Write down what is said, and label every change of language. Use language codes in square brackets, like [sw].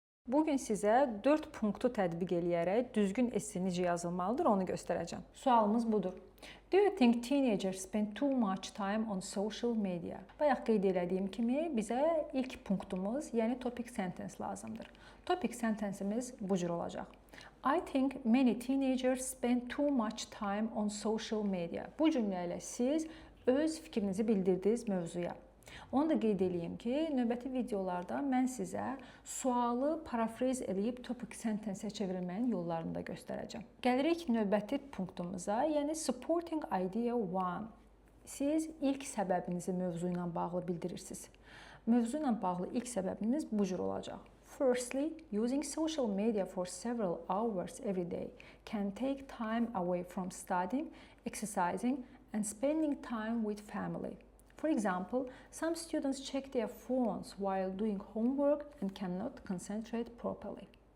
[az] Bugün sizə 4 punktu tətbiq eləyərək düzgün esse necə yazılmalıdır onu göstərəcəm. Sualımız budur. [en] Do you think teenagers spend too much time on social media? [az] Bayaq qeyd elədiyim kimi bizə ilk punktumuz, yəni topic sentence lazımdır. Topic sentenceimiz bu cür olacaq. [en] I think many teenagers spend too much time on social media. [az] Bu cümlə ilə siz öz fikrinizi bildirdiniz mövzuya. Onu da qeyd edeyim ki, növbəti videolarda mən sizə sualı parafrez eləyib topic sentence-ə çevrilməyin yollarını da göstərəcəm. Gəlirik növbəti punktumuza, yəni supporting idea 1. Siz ilk səbəbinizi mövzu ilə bağlı bildirirsiniz. Mövzu ilə bağlı ilk səbəbiniz bu cür olacaq. [en] Firstly, using social media for several hours every day can take time away from studying, exercising, and spending time with family. For example, some students check their phones while doing homework and cannot concentrate properly.